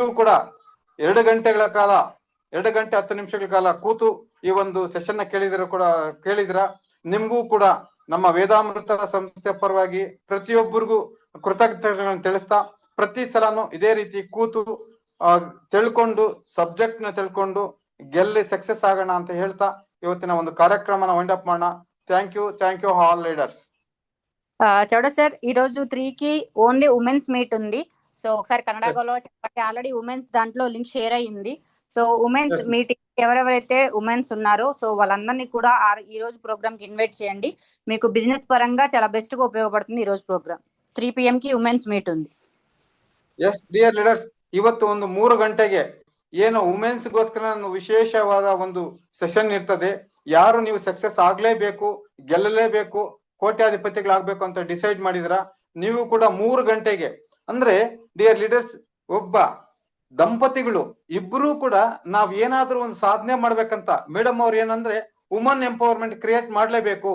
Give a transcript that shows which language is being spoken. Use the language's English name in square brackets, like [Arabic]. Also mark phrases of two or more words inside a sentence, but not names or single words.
[Kannada] ಕೂಡ 2 ಗಂಟೆಗಳ ಕಾಲ 2 ಗಂಟೆ 10 ನಿಮಿಷಗಳ ಕಾಲ ಕೂತು ಈ ಒಂದು ಸೆಷನ್ ಕೇಳಿದ್ರ ನಿಮ್ಗೂ ಕೂಡ ನಮ್ಮ ವೇದಾಮೃತ ಸಂಸ್ಥೆ ಪರವಾಗಿ ಪ್ರತಿಯೊಬ್ಬರಿಗೂ ಕೃತಜ್ಞತೆಗಳನ್ನು ತಿಳಿಸ್ತಾ, ಪ್ರತಿ ಸಲನು ಇದೇ ರೀತಿ ಕೂತು ತಿಳ್ಕೊಂಡು ಸಬ್ಜೆಕ್ಟ್ ನ ತಿಳ್ಕೊಂಡು ಗೆಲ್ಲಿ ಸಕ್ಸೆಸ್ ಆಗೋಣ ಅಂತ ಹೇಳ್ತಾ ಇವತ್ತಿನ ಒಂದು ಕಾರ್ಯಕ್ರಮನ [English] wind up [Kannada] ಮಾಡೋಣ. [English] Thank you all leaders. [Telugu] చౌడ సార్, ఈ రోజు 3కి [English] only womens meet [Telugu] ఉంది. సో ఒకసారి కన్నడలో చెప్పండి. ఆల్రెడీ ఉమెన్స్ దాంట్లో [English] link share [Telugu] అయ్యింది. సో [English] womens meeting [Telugu] ఎవరెవరైతే ఉమెన్స్ ఉన్నారో సో వాళ్ళందరినీ కూడా ఈ రోజు ప్రోగ్రామ్ కి ఇన్వైట్ చేయండి. మీకు బిజినెస్ పరంగా చాలా బెస్ట్ గా ఉపయోగపడుతుంది. ఈ రోజు ప్రోగ్రామ్ 3 PM కి [English] womens meet [Telugu] ఉంది. [English] yes dear leaders, [Kannada] ಇವತ್ತು ಒಂದು 3 ಗಂಟೆಗೆ ಏನು ವುಮೆನ್ಸ್ ಗೋಸ್ಕರ ವಿಶೇಷವಾದ ಒಂದು ಸೆಷನ್ ಇರ್ತದೆ. ಯಾರು ನೀವು ಸಕ್ಸೆಸ್ ಆಗ್ಲೇಬೇಕು, ಗೆಲ್ಲಲೇಬೇಕು, ಕೋಟ್ಯಾಧಿಪತಿಗಳಾಗ್ಬೇಕು ಅಂತ ಡಿಸೈಡ್ ಮಾಡಿದ್ರ ನೀವು ಕೂಡ 3 ಗಂಟೆಗೆ ಅಂದ್ರೆ [English] dear leaders, [Kannada] ಒಬ್ಬ ದಂಪತಿಗಳು ಇಬ್ರು ಕೂಡ ನಾವ್ ಏನಾದ್ರೂ ಒಂದು ಸಾಧನೆ ಮಾಡ್ಬೇಕಂತ ಮೇಡಮ್ ಅವ್ರು ಏನಂದ್ರೆ [English] woman empowerment create [Kannada] ಮಾಡ್ಲೇಬೇಕು.